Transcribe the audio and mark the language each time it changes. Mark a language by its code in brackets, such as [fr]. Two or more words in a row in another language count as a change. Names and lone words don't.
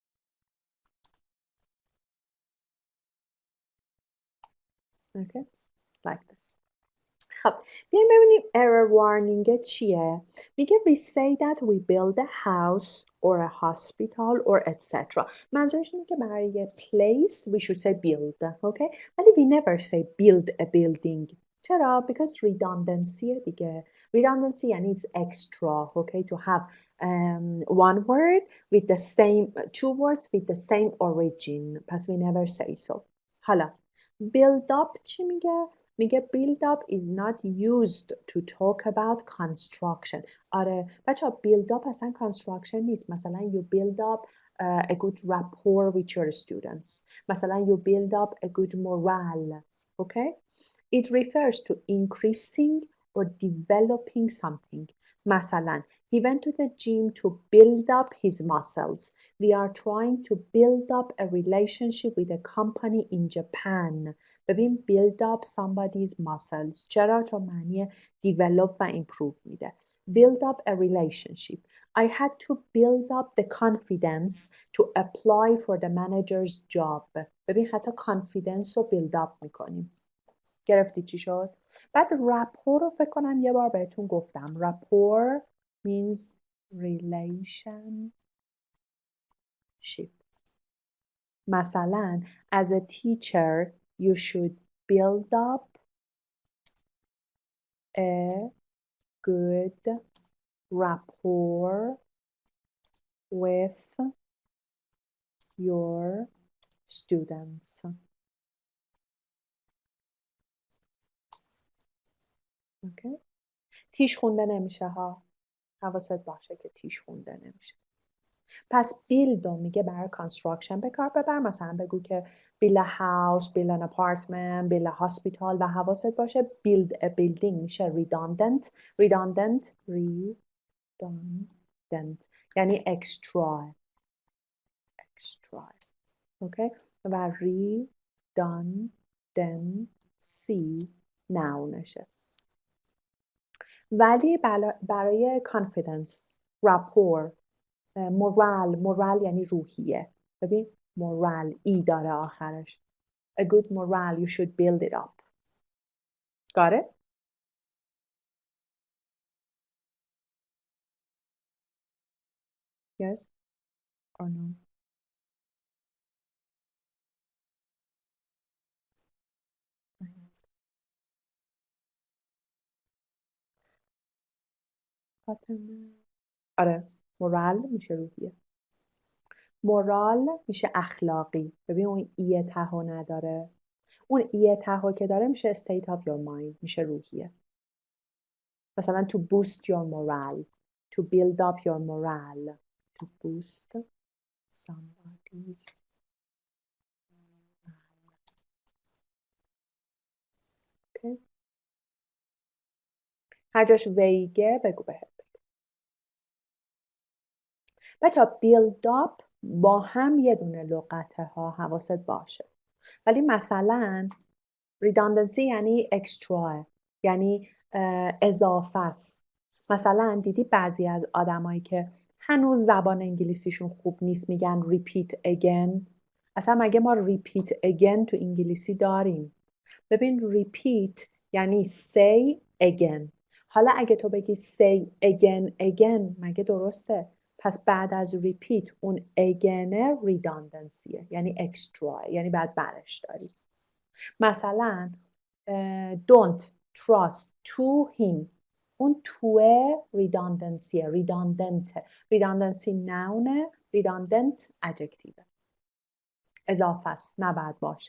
[en] Okay, like this. [fa] خب بیایم ببینیم [en] error warning [fa] چیه. [en] میگه we say that we build a house or a hospital or etc. [fa] منظورش اینه که برای [en] place we should say build. Okay? ولی we never say build a building. [fa] چرا؟ [en] Because redundancy دیگه. Redundancy یعنی it's extra. Okay? To have one word with the same, two words with the same origin. پس we never say so. حالا build up [fa] چی میگه؟ [en] میگه build up is not used to talk about construction. [fa] آره بچه ها [en] build up [fa] اصلا construction نیست. [en] مثلا you build up a good rapport with your students. مثلا you build up a good morale. Okay? It refers to increasing or developing something. مثلا he went to the gym to build up his muscles. We are trying to build up a relationship with a company in Japan. ببین build up somebody's muscles. [fa] چرا؟ چون معنی develop و improve میده. [en] Build up a relationship. I had to build up the confidence to apply for the manager's job. [fa] ببین حتی confidence رو [en] build up [fa] میکنیم. گرفتی چی شد؟ بعد rapport رو فکر کنم یه بار بهتون گفتم. [en] rapport means relationship. مثلا as a teacher you should build up a good rapport with your students. Okay. [fa] تیش خونده نمیشه ها. حواست باشه که تیش خونده نمیشه. پس build رو میگه برای construction به کار ببر. مثلا بگو که [en] build a house, build an apartment, build a hospital [fa] و حواست باشه [en] build a building میشه redundant. [fa] یعنی extra. [en] Okay? و redundancy nounشه. [fa] ولی برای [en] confidence, rapport, morale [fa] یعنی روحیه. ببین morale ای داره آخرش. [en] A good morale, you should build it up. Got it? Yes or no? [fa] آره مورال میشه روحیه. مورال میشه اخلاقی. ببین اون ایه تهو نداره. اون ایه تهو که داره میشه [en] state of your mind. [fa] میشه روحیه. [en] مثلا to boost your morale. To build up your morale. To boost somebody's okay. [fa] هر جاش ویگه بگو بهت. بچه [en] build up [fa] با هم یه دونه لغته ها. حواست باشه. ولی مثلا redundancy یعنی extra. یعنی اضافه است. مثلا دیدی بعضی از آدمایی که هنوز زبان انگلیسیشون خوب نیست میگن [en] repeat again. [fa] اصلا مگه ما [en] repeat again [fa] تو انگلیسی داریم؟ [en] ببین repeat یعنی say again. [fa] حالا اگه تو بگی [en] say again [fa] مگه درسته؟ پس بعد از repeat اون again redundancy یعنی extra یعنی بعد برش داری. [en] مثلا don't trust to him [fa] اون توه [en] redundancy redundant noun redundant adjective [fa] اضافه است نباید باشه.